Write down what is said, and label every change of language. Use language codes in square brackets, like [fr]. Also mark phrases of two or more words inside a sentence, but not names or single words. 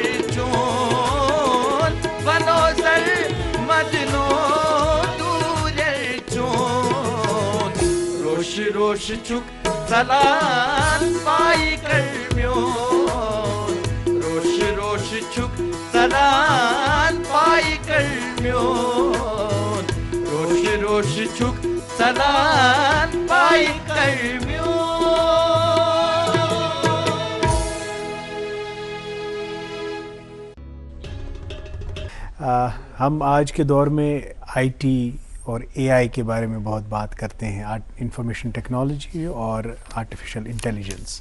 [ks] चोन बनो जर मदनो दूर चोन रोश रोश चुक जलान पाई गर्मियों रोश रोश चुक जलान पाई गर्मियों रोश रोश चुक जलान पाई गर्मियों [ur] ہم آج کے دور میں آئی ٹی اور اے آئی کے بارے میں بہت بات کرتے ہیں, [en] information technology [ur] और [en] artificial intelligence.